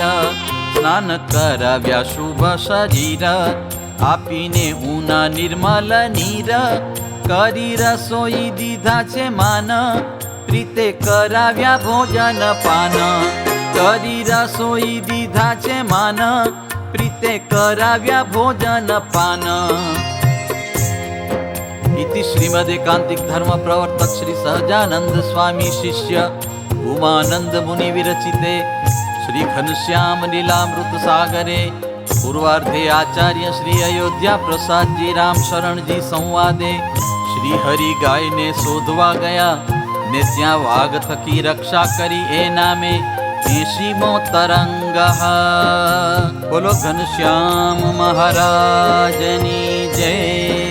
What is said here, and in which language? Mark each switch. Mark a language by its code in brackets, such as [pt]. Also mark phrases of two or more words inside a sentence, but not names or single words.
[gu] સ્નાન કરાવ્યા શુભ શરીર, આપીને ઊના નિર્મલ નીર. કરી રસોઈ દીધા છે માન, પ્રીતે કરાવ્યા ભોજન પાન. કરી રસોઈ દીધા છે માન, પ્રીતે કરાવ્યા ભોજન પાન. [sa] इति श्रीमद् एकांतिक धर्म प्रवर्तक श्री सहजानंद स्वामी शिष्य उमानंद मुनि विरचिते श्री घनश्याम लीलामृत सागरे पूर्वार्धे आचार्य श्री अयोध्या प्रसाद जी राम शरण जी संवादे श्री हरि [gu] ગાય ને શોધવા ગયા ને ત્યા વાઘ થકી રક્ષા કરી એ નામે 80મો તરંગ. બોલો ઘનશ્યામ મહારાજની જય.